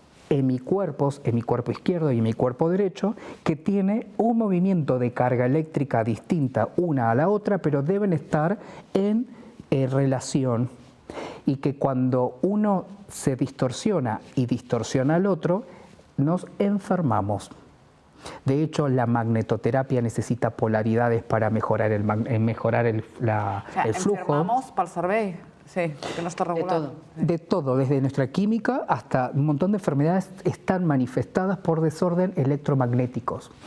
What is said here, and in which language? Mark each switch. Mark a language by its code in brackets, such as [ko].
[es] hemicuerpos, mi cuerpo izquierdo y mi cuerpo derecho, que tiene un movimiento de carga eléctrica distinta una a la otra, pero deben estar en relación, y que cuando uno se distorsiona y distorsiona al otro, nos enfermamos. De hecho, la magnetoterapia necesita polaridades para mejorar el flujo. [ca] Enfermamos pel cervell, sí, que no està regulat. [es] De todo, desde nuestra química hasta un montón de enfermedades están manifestadas por desorden electromagnéticos.